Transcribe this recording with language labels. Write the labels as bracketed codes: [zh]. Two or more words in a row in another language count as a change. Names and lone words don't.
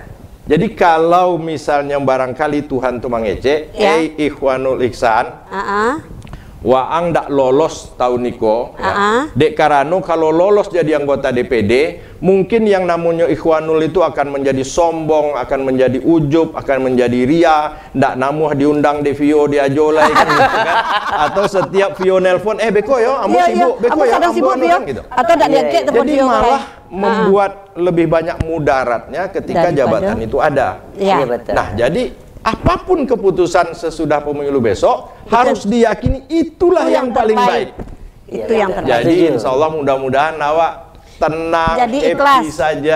[id] Jadi kalau misalnya barangkali Tuhan tuh mengecek, Ikhwanul Ihsan, [min] waang dak lolos tahun niko, dek karano [id] kalau lolos jadi anggota DPD, mungkin yang namanya Ikhwanul itu akan menjadi sombong, akan menjadi ujub, akan menjadi ria, [min] ndak namuh diundang [id] di Vio di Ajolai kan, gitu kan? Atau setiap Vio nelpon, [min] beko yo, ambo sibuk, beko yo, ambo kan gitu. [id] Atau ndak diangkat telepon Vio. Jadi malah membuat lebih banyak mudaratnya ketika jabatan itu ada. Nah, jadi apapun keputusan sesudah pemilu besok harus diyakini itulah yang paling baik. Itu yang terbaik. Jadi insya Allah mudah-mudahan awak tenang, happy saja.